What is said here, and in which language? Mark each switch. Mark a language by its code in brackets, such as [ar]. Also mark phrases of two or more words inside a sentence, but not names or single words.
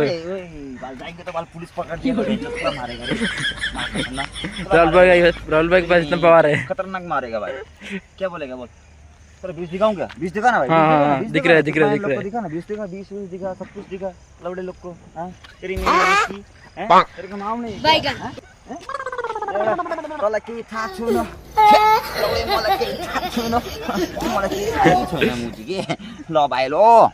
[hi] ओए, ओए, बाल जाएंगे तो बाल पुलिस पकड़ के चप्पल मारेगा रे। राहुल भाई के पास इतना पावर है। खतरनाक मारेगा भाई। क्या बोलेगा बोल? तेरा बीस दिखाऊं क्या? बीस दिखा ना भाई। हाँ, बीस हाँ, दिखा ना, हाँ, बीस दिख दिखा रहा है, ना, दिख रहा है, कितना दिख रहा लोग को है। दिखा ना, बीस दिखा, बीस दिखा, सब कुछ दिखा लवड़े लोग को। हाँ तेरी मेरी हैं? तेरे को नाम नहीं बैगन। [ne] तँलाई केही थाहा छैन। लौडे मलाई केही थाहा छैन। मलाई केही थाहा छैन मुजी के। ल भाइ लो।